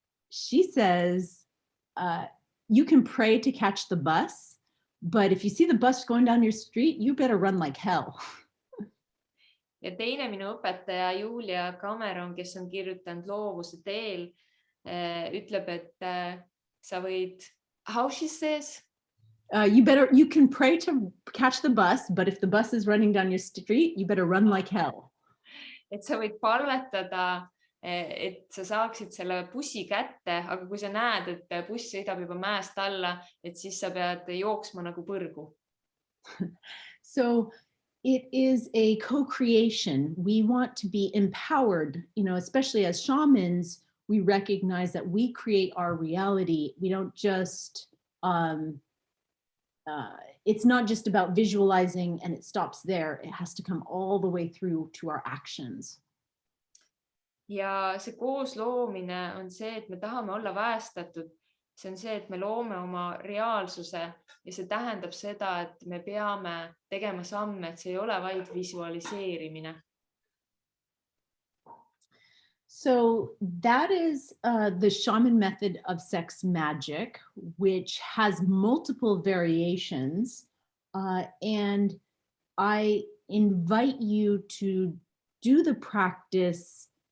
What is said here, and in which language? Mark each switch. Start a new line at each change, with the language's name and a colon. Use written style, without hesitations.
English: She says, you can pray to catch the bus, but if you see the bus going down your street, you better run like hell.
Estonian: Ja teine minu õpetaja Julia Cameron, kes on kirjutanud Loovuse teel, ütleb, et sa võid,
English: how she says? You can pray to catch the bus, but if the bus is running down your street, you better run like hell.
Estonian: Et sa võid palvetada, et sa saaksid selle bussi kätte, aga kui sa näed, et buss sõidab juba mäest alla, et siis sa pead jooksma nagu põrgu.
English: So it is a co-creation. We want to be empowered, especially as shamans, we recognize that we create our reality. We don't just, it's not just about visualizing and it stops there. It has to come all the way through to our actions.
Estonian: Ja see koosloomine on see, et me tahame olla väestatud see on see, et me loome oma reaalsuse ja see tähendab seda, et me peame tegema samme, et see ei ole vaid visualiseerimine.
English: So that is the shaman method of sex magic, which has multiple variations. And I invite you to do the practice.